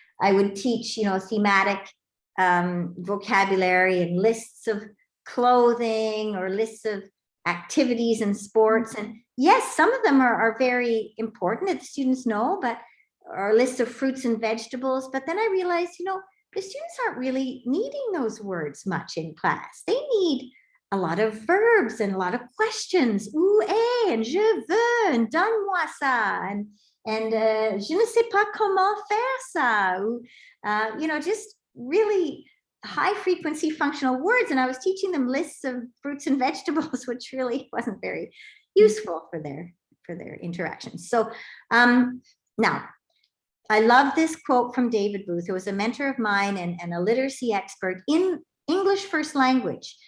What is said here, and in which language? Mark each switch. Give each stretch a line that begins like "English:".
English: I would teach, thematic vocabulary and lists of clothing or lists of activities and sports. And yes, some of them are very important that students know, but or lists of fruits and vegetables. But then I realized, the students aren't really needing those words much in class. They need a lot of verbs and a lot of questions.
French: Où est, and je veux, and donne-moi ça, and je ne sais pas comment faire ça.
English: Just really high frequency functional words. And I was teaching them lists of fruits and vegetables, which really wasn't very useful for their interactions. So now, I love this quote from David Booth, who was a mentor of mine and a literacy expert in English first language.